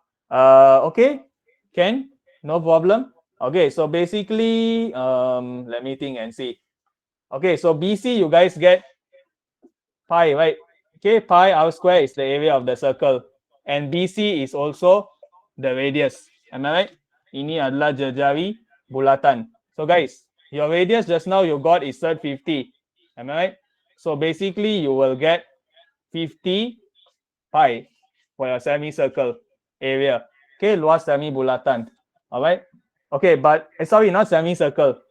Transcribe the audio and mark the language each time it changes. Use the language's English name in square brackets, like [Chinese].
[English] Okay, can? No problem. Okay, so basically, let me think and see. Okay, so BC, you guys get pi, right? Okay, pi r square is the area of the circle. And BC is also the radius. Am I right? [Malay] Ini adalah jejari bulatan. [English] So guys, your radius just now you got is 50. Am I right? So basically, you will get 50 pi for your semicircle area. Okay, [Malay] luas semi bulatan. [English] All right. Okay, but sorry, not semicircle.